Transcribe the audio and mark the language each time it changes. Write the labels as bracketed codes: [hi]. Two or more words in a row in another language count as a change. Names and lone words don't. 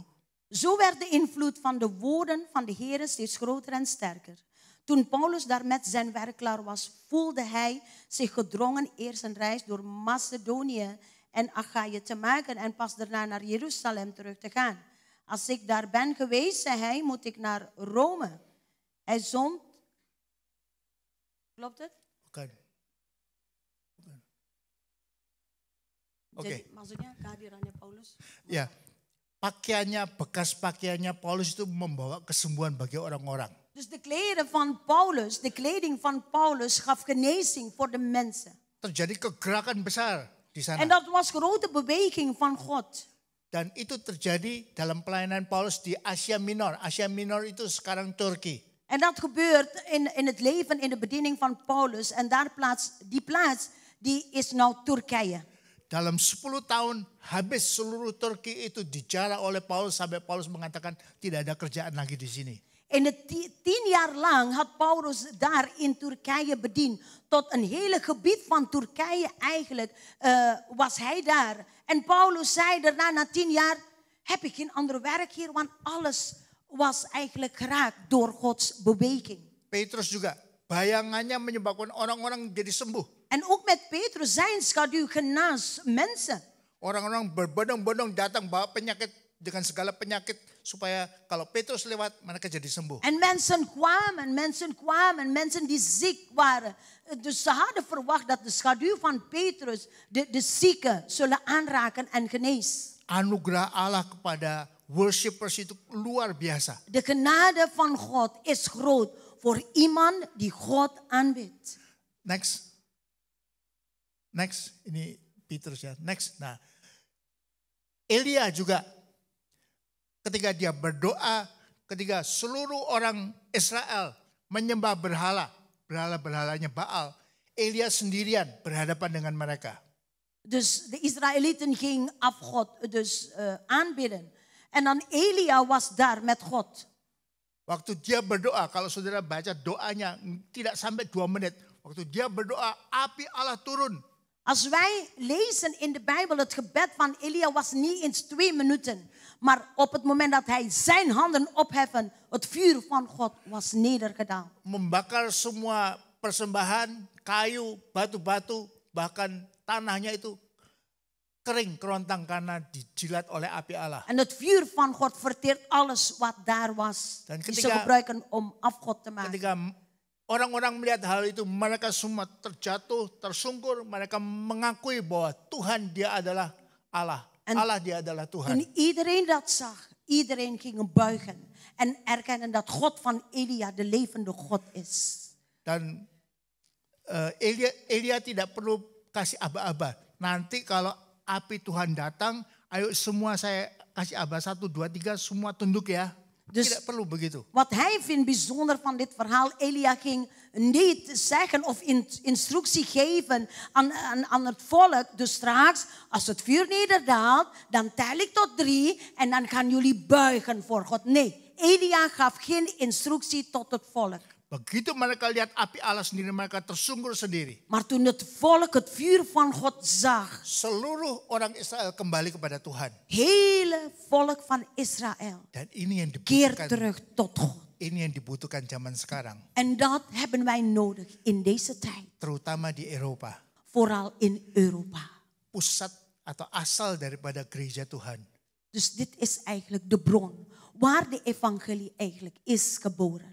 [nl] Zo werd de invloed van de woorden van de Heer steeds groter en sterker. Toen Paulus daar met zijn werk klaar was, voelde hij zich gedrongen eerst een reis door Macedonië en Achaïe te maken en pas daarna naar Jeruzalem terug te gaan. Als ik daar ben geweest, zei hij, moet ik naar Rome. Hij zond... Klopt het? [id] Bukan. Jadi, maksudnya kehadirannya Paulus? Ya, bekas pakaiannya Paulus itu membawa kesembuhan bagi orang-orang. [nl] Dus de kleding van Paulus, de kleding van Paulus gaf genezing voor de mensen. [id] Terjadi kegerakan besar di sana. [nl] En dat was grote beweging van God. [id] Dan itu terjadi dalam pelayanan Paulus di Asia Minor. Asia Minor itu sekarang Turki. [nl] En dat gebeurt in het leven, in de bediening van Paulus. En die plaats die is nou Turkije. [id] Dalam 10 tahun habis seluruh Turki itu dijara oleh Paulus sampai Paulus mengatakan tidak ada kerjaan lagi di sini. [nl] In de 10 jaar lang had Paulus daar in Turkije bediend. Tot een hele gebied van Turkije eigenlijk was hij daar. En Paulus zei daarna, na 10 jaar, heb ik geen ander werk hier. Want alles was eigenlijk geraakt door Gods beweging. [id] Petrus juga, bayangannya menyebabkan orang-orang jadi sembuh. [nl] En ook met Petrus, zijn schaduw genas mensen. [id] Orang-orang berbondong-bondong datang bawa penyakit dengan segala penyakit. Supaya kalau Petrus lewat, mereka jadi sembuh. [nl] En mensen kwamen, mensen die ziek waren. Dus ze hadden verwacht dat de schaduw van Petrus de zieken zullen aanraken en genees. [id] Anugerah Allah kepada worshipers itu luar biasa. [nl] De genade van God is groot voor iemand die God aanbidt. [id] Next, ini Petrus ya. Next, nah Elia juga. Ketika dia berdoa, ketika seluruh orang Israel menyembah berhala-berhalanya Baal, Elia sendirian berhadapan dengan mereka. [nl] Dus de Israëlieten gingen afgod aanbidden. En dan Elia was daar met God. [id] Waktu dia berdoa, kalau saudara baca doanya tidak sampai 2 menit. Waktu dia berdoa, api Allah turun. [nl] Als wij lezen in de Bijbel, het gebed van Elia was niet eens 2 minuten. Maar op het moment dat hij zijn handen opheffen, het vuur van God was nedergedaald. [id] Membakar semua persembahan, kayu, batu-batu, bahkan tanahnya itu kering, kerontang karena dijilat oleh api Allah. [nl] En het vuur van God verteert alles wat daar was. [id] Dan [nl] die ze gebruiken om afgod te maken. [id] Ketika orang-orang melihat hal itu, mereka semua terjatuh, tersungkur. Mereka mengakui bahwa Tuhan dia adalah Allah. Allah dia adalah Tuhan. [nl] Toen iedereen dat zag, iedereen ging buigen. En erkennen dat God van Elia de levende God is. [id] Dan Elia tidak perlu kasih aba-aba. Nanti kalau api Tuhan datang, ayo semua saya kasih aba 1, 2, 3, semua tunduk ya. Dus tidak perlu begitu. [nl] Wat hij vindt bijzonder van dit verhaal, Elia ging niet zeggen of instructie geven aan het volk. Dus straks, als het vuur nederdaalt, dan tel ik tot 3 en dan gaan jullie buigen voor God. Nee, Elia gaf geen instructie tot het volk. [id] Begitu mereka lihat api Allah sendiri, mereka tersungkur sendiri. [nl] Maar toen het volk het vuur van God zag, [id] Seluruh orang Israel kembali kepada Tuhan. [nl] hele volk van Israël [id] Dan ini yang [nl] keert [id] dibutuhkan. [nl] terug tot God. [id] Ini yang dibutuhkan zaman sekarang. [nl] En dat hebben wij nodig in deze tijd. [id] Terutama di Eropa. [nl] Vooral in Europa. [id] Pusat atau asal daripada gereja Tuhan. [nl] Dus dit is eigenlijk de bron waar de evangelie eigenlijk is geboren.